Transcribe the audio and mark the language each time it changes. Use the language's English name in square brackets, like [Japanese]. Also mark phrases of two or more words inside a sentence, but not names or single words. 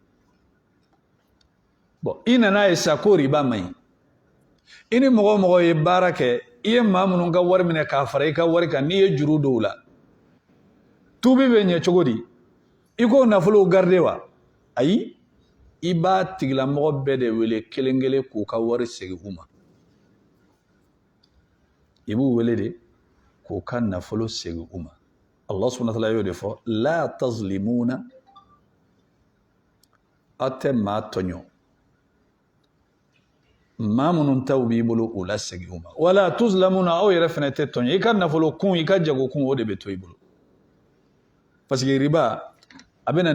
[Bambara] i nana ye sa ko riba man ɲi i ni mɔgɔ mɔgɔ ye baara kɛ i ye maa minnu ka wari minɛ k'a fara i ka wari kan n'i ye juru dɔw la tubi bɛ ɲɛ cogo di i ko nafolo garde wa ayi i b'a tigilamɔgɔ bɛɛ de wele kelen kelen k'u ka wari segin u ma i b'u wele de k'u ka nafolo segin u ma [Arabic] الله سبحانه وتعالى [Bambara] y'o de fɔ [Arabic] لا تظلمون [Bambara] aw tɛ maa tɔɲɔ maa minnu taw b'i bolo u la segin u ma [Arabic] ولا تظلمون [Bambara] aw yɛrɛ fana tɛ tɔɲɔ i ka nafolo kun i ka jago kun o de bɛ to i bolo [French] parce que [Bambara] riba a bɛ na